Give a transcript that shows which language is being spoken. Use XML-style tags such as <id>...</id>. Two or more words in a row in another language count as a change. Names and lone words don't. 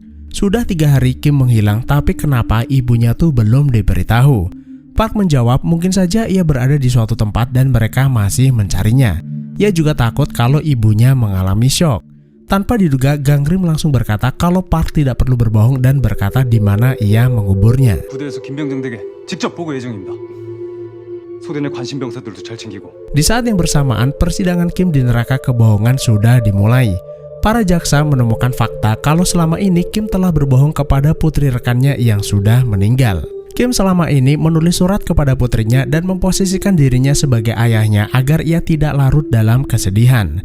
<id>Sudah 3 hari Kim menghilang, tapi kenapa ibunya tuh belum diberitahu? Park menjawab mungkin saja ia berada di suatu tempat dan mereka masih mencarinya. Ia juga takut kalau ibunya mengalami syok. Tanpa diduga, Gangrim langsung berkata kalau Park tidak perlu berbohong dan berkata di mana ia menguburnya.</id> <ko>부대에서 김병정 댁에 직접 보고 예정입니다. 소대 내 관심 병사들도 잘 챙기고.</ko> <id>Di saat yang bersamaan, persidangan Kim di neraka kebohongan sudah dimulai. Para jaksa menemukan fakta kalau selama ini Kim telah berbohong kepada putri rekannya yang sudah meninggal. Kim selama ini menulis surat kepada putrinya dan memposisikan dirinya sebagai ayahnya agar ia tidak larut dalam kesedihan.</id>